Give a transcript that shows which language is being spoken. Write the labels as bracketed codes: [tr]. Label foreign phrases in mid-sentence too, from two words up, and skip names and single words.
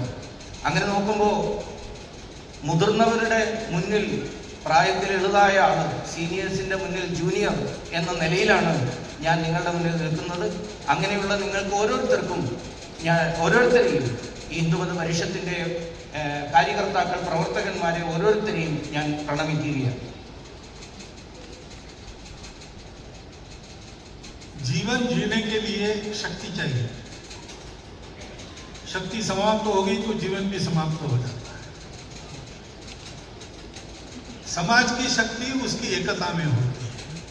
[ml] അങ്ങനെ നോക്കുമ്പോൾ മുതിർന്നവരുടെ മുന്നിൽ പ്രായത്തിൽ എളുതായ ആൾ, സീനിയേഴ്സിൻ്റെ മുന്നിൽ ജൂനിയർ എന്ന നിലയിലാണ് ഞാൻ നിങ്ങളുടെ മുന്നിൽ നിൽക്കുന്നത്. അങ്ങനെയുള്ള നിങ്ങൾക്ക് ഓരോരുത്തരെയും ഈ ഹിന്ദുമത പരിഷത്തിൻ്റെ കാര്യകർത്താക്കൾ, പ്രവർത്തകന്മാരെ ഓരോരുത്തരെയും ഞാൻ പ്രണമിക്കുകയാണ്. [hi] जीवन जीने के लिए शक्ति चाहिए. शक्ति समाप्त हो गई तो जीवन भी समाप्त हो जाता है. समाज की शक्ति उसकी एकता में होती है.